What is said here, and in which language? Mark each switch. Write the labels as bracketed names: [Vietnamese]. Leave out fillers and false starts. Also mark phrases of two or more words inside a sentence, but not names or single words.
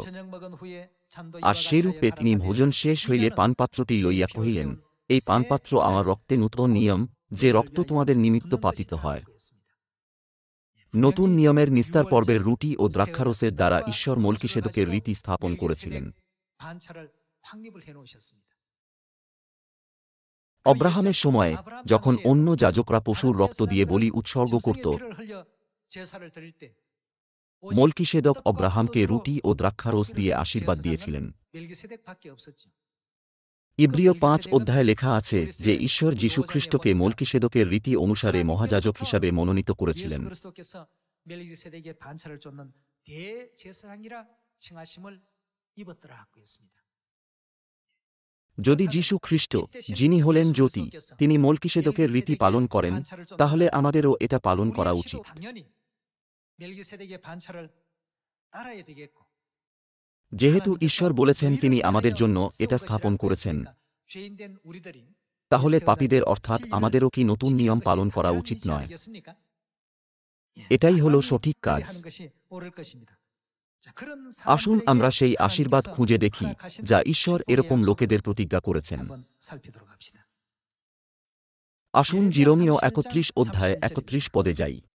[Bangla] আর সেরূপে তিনি ভোজন শেষ হইলে পানপাত্রটি লইয়া কহিলেন, এই পানপাত্র আমার রক্তে নূতন নিয়ম, যে রক্ত তোমাদের নিমিত্ত পাতিত হয়। নতুন নিয়মের নিস্তার পর্বের রুটি ও দ্রাক্ষারসের দ্বারা ঈশ্বর মল্কিসেদকের রীতি স্থাপন করেছিলেন। [Korean] 반차를 확립을 해놓으셨습니다. [Bangla] অব্রাহামের সময়ে যখন অন্য যাজকরা পশুর রক্ত দিয়ে বলি উৎসর্গ করত, মল্কিসেদক অব্রাহামকে রুটি ও দ্রাক্ষারস দিয়ে আশীর্বাদ দিয়েছিলেন। ইব্রিয় ৫ অধ্যায়ে লেখা আছে যে ঈশ্বর যীশুখ্রিস্টকে মল্কিসেদকের রীতি অনুসারে মহাযাজক হিসাবে মনোনীত করেছিলেন। [Korean] 멜기세덱에게 반차를 쫓는 대제사장이라 칭하심을 입었더라고 했습니다. [Bangla] যদি যীশু খ্রিস্ট, যিনি হলেন জ্যোতি, তিনি মল্কিসেদকের রীতি পালন করেন, তাহলে আমাদেরও এটা পালন করা [Korean] 우리 [Bangla] উচিত। [Korean] 역시도 당연히 멜기세덱의 반차를 따라야 되겠고, [Bangla] যেহেতু ঈশ্বর বলেছেন তিনি আমাদের জন্য এটা স্থাপন করেছেন, [Korean] 죄인된 우리들이 [Bangla] তাহলে পাপীদের অর্থাৎ আমাদেরও কি নতুন নিয়ম পালন করা উচিত নয়? এটাই হলো সঠিক কাজ। আসুন আমরা সেই আশীর্বাদ খুঁজে দেখি যা ঈশ্বর এরকম লোকেদের প্রতিজ্ঞা করেছেন। আসুন জিরোমীয় ৩১ অধ্যায় ৩১ পদে যাই।